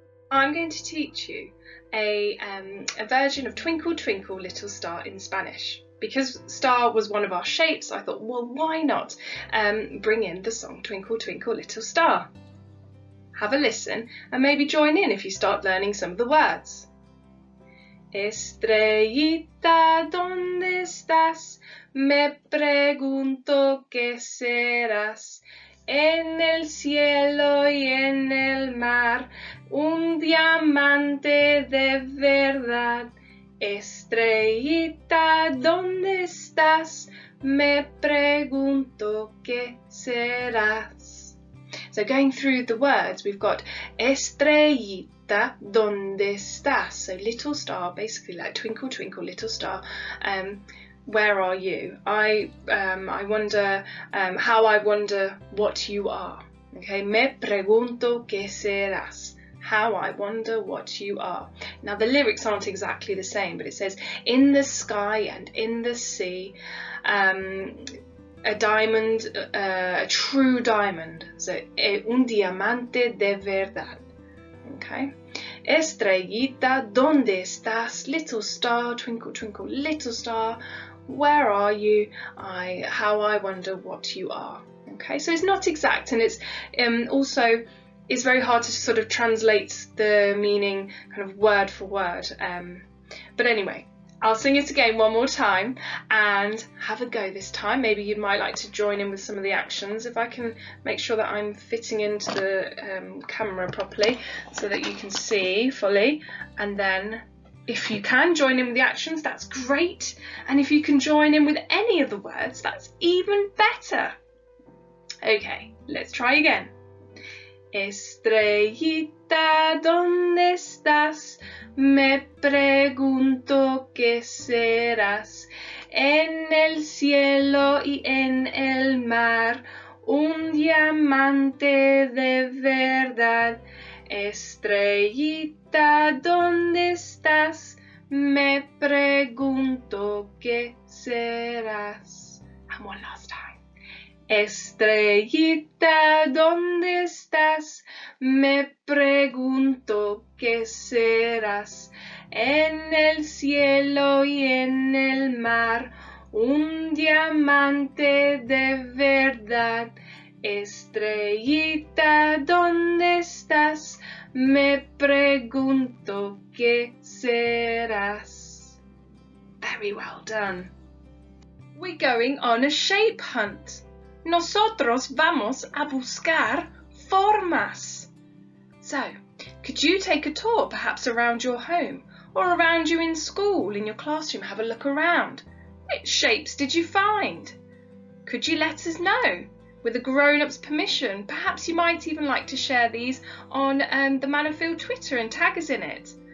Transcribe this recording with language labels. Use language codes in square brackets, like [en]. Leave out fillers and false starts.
[en] I'm going to teach you a version of Twinkle Twinkle Little Star in Spanish. Because star was one of our shapes, I thought, well, why not bring in the song Twinkle Twinkle Little Star? Have a listen and maybe join in if you start learning some of the words. [es] Estrellita, ¿dónde estás? Me pregunto qué serás. en el cielo y en el mar, un diamante de verdad. Estrellita, ¿dónde estás? Me pregunto qué serás. [en] So going through the words, we've got [es] Estrellita, ¿dónde estás? [en] So little star, basically like twinkle, twinkle, little star. Where are you? I wonder, how I wonder what you are. [es] Okay, me pregunto qué serás. [en] How I wonder what you are. Now the lyrics aren't exactly the same, but it says in the sky and in the sea, a diamond, a true diamond. [es] So un diamante de verdad. Okay. Estrellita, ¿dónde estás? [en] Little star, twinkle, twinkle, little star. Where are you? How I wonder what you are. Okay, so it's not exact, and it's also it's very hard to sort of translate the meaning kind of word for word. But anyway, I'll sing it again one more time and have a go this time. Maybe you might like to join in with some of the actions if I can make sure that I'm fitting into the camera properly so that you can see fully. And then if you can join in with the actions, that's great. And if you can join in with any of the words, that's even better. Okay, let's try again. [es] Estrellita, ¿dónde estás? Me pregunto qué serás. En el cielo y en el mar, un diamante de verdad. Estrellita, ¿dónde estás? Me pregunto qué serás. [en] And one last time. [es] Estrellita, ¿dónde estás? Me pregunto qué serás. En el cielo y en el mar, un diamante de verdad. Estrellita, ¿dónde estás? Me pregunto qué serás. [en] Very well done. We're going on a shape hunt. [es] Nosotros vamos a buscar formas. [en] So, could you take a tour perhaps around your home or around you in school, in your classroom? Have a look around. Which shapes did you find? Could you let us know? With the grown-ups' permission, perhaps you might even like to share these on the Manorfield Twitter and tag us in it.